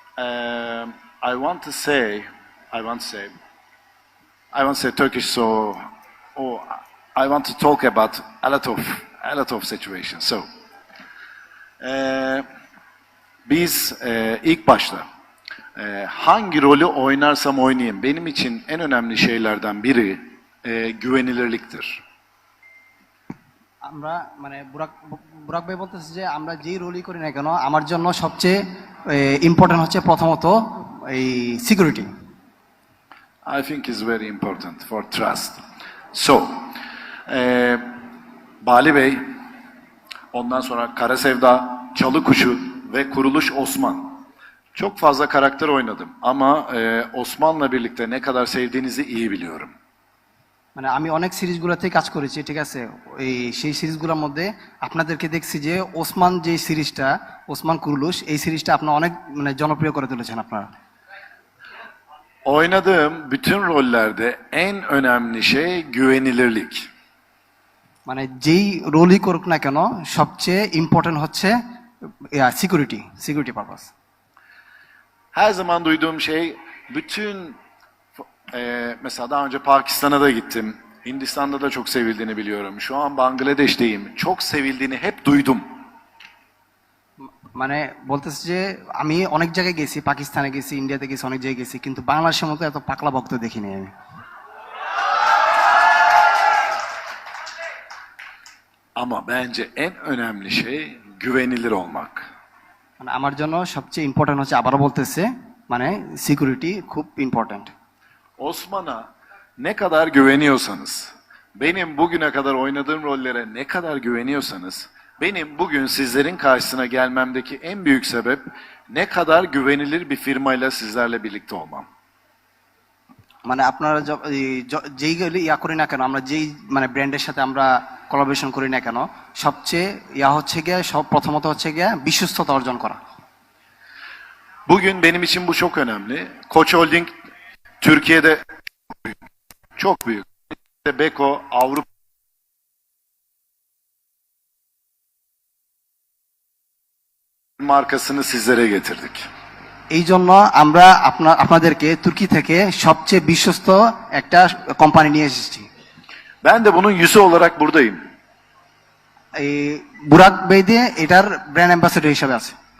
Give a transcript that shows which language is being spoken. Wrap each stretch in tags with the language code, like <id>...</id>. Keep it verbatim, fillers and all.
<en>Um, I want to say, I want to say, I want to say Turkish. So, oh, I want to talk about a lot of a lot of situations.</en> <tr>So, e, biz e, ilk başta e, hangi rolü oynarsam oynayayım, benim için en önemli şeylerden biri e, güvenilirliktir.</tr> <bn>আমরা মানে বুরাক বুরাক ভাই বলতেছে যে আমরা যেই রোলই করি না কেন আমার জন্য সবচেয়ে ইম্পর্টেন্ট হচ্ছে প্রথমত এই security.</bn> <en>I think is very important for trust.</en> <tr>So, e, Bali Bey, ondan sonra Kara Sevda, Çalıkuşu ve Kuruluş Osman. Çok fazla karakter oynadım ama e, Osman'la birlikte ne kadar sevdiğinizi iyi biliyorum.</tr> <bn>মানে আমি অনেক সিরিজগুলোতে কাজ করেছি, ঠিক আছে, এই সেই সিরিজগুলোর মধ্যে আপনাদেরকে দেখছি যে ওসমান যে সিরিজটা, ওসমান কুরুলুশ, এই সিরিজটা আপনারা অনেক মানে জনপ্রিয় করে তুলেছেন আপনারা।</bn> <tr>Oynadığım bütün rollerde en önemli şey güvenilirlik.</tr> <bn>মানে যেই রোলই করুক না কেন সবচেয়ে ইম্পর্টেন্ট হচ্ছে security, security purpose.</bn> <tr>Her zaman duyduğum şey bütün e, mesela daha önce Pakistan'a da gittim. Hindistan'da da çok sevildiğini biliyorum. Şu an Bangladeş'teyim. Çok sevildiğini hep duydum.</tr> <bn>মানে বলতেছে যে আমি অনেক জায়গায় গেছি, পাকিস্তানে গেছি, ইন্ডিয়াতে গেছি, অনেক জায়গায় গেছি, কিন্তু বাংলাদেশের মতো এত পাকলা ভক্ত দেখিনি আমি।</bn> <tr>Ama bence en önemli şey güvenilir olmak.</tr> <bn>মানে আমার জন্য সবচেয়ে ইম্পর্টেন্ট হচ্ছে, আবারও বলতেছে, মানে সিকিউরিটি খুব important.</bn> <tr>Osman'a ne kadar güveniyorsanız, benim bugüne kadar oynadığım rollere ne kadar güveniyorsanız, benim bugün sizlerin karşısına gelmemdeki en büyük sebep ne kadar güvenilir bir firmayla sizlerle birlikte olmam.</tr> <bn>মানে আপনারা য- এই য- যেই গেলে ইয়া করি না কেন, আমরা যেই মানে ব্র্যান্ডের সাথে আমরা কোলাবোরেশন করি না কেন, সবচেয়ে ইয়া হচ্ছে গিয়ে সব প্রথমত হচ্ছে গিয়ে বিশ্বস্ততা অর্জন করা।</bn> <tr>Bugün benim için bu çok önemli. Koç Holding Türkiye'de çok büyük. Beko Avrupa markasını sizlere getirdik.</tr> <bn>এই জন্য আমরা আপনা- আপনাদেরকে তুর্কি থেকে সবচেয়ে বিশ্বস্ত একটা কোম্পানি নিয়ে এসেছি।</bn> <tr>Ben de bunun yüzü olarak buradayım.</tr> <bn>এই বুরাক বেদে এটার ব্র্যান্ড অ্যাম্বাসেডর হিসাবে আছে।</bn>